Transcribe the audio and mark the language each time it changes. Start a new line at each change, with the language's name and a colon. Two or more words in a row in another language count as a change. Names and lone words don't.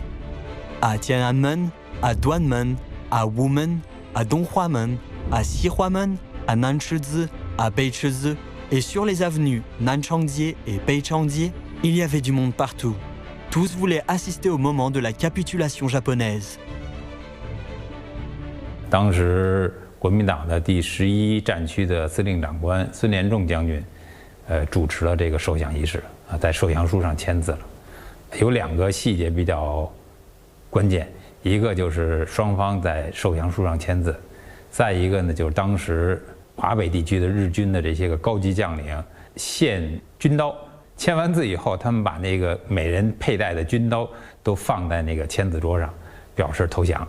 French: À Tiananmen, à Duanmen, à Wumen, à Donghuamen, à Xihuamen, à Nanchizi, à Beichizi, et sur les avenues Nanchangjie et Beichangjie, il y avait du monde partout. Tous voulaient assister au moment de la capitulation japonaise.
Chinese: 当时国民党的第11战区的司令长官孙连仲将军，主持了这个受降仪式在受降书上签字了。有2个细节比较关键，一个就是双方在受降书上签字，再一个呢就是当时华北地区的日军的这些个高级将领献军刀，签完字以后，他们把那个每人佩戴的军刀都放在那个签字桌上，表示投降。